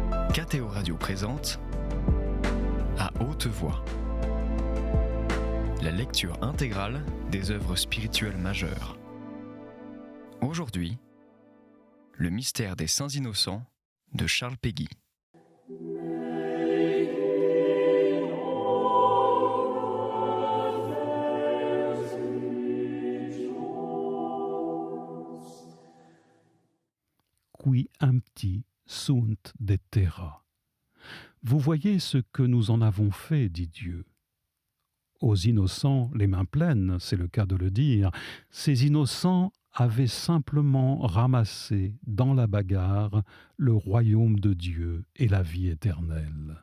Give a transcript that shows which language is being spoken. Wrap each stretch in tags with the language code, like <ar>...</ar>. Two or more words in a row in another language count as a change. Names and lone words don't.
<fr>KTO Radio présente À haute voix, la lecture intégrale des œuvres spirituelles majeures. Aujourd'hui, le mystère des Saints Innocents de Charles Péguy.</fr> <la>Qui empti sunt de terra.</la> <fr>Vous voyez ce que nous en avons fait, dit Dieu. Aux innocents, les mains pleines, c'est le cas de le dire, ces innocents avaient simplement ramassé dans la bagarre le royaume de Dieu et la vie éternelle.</fr>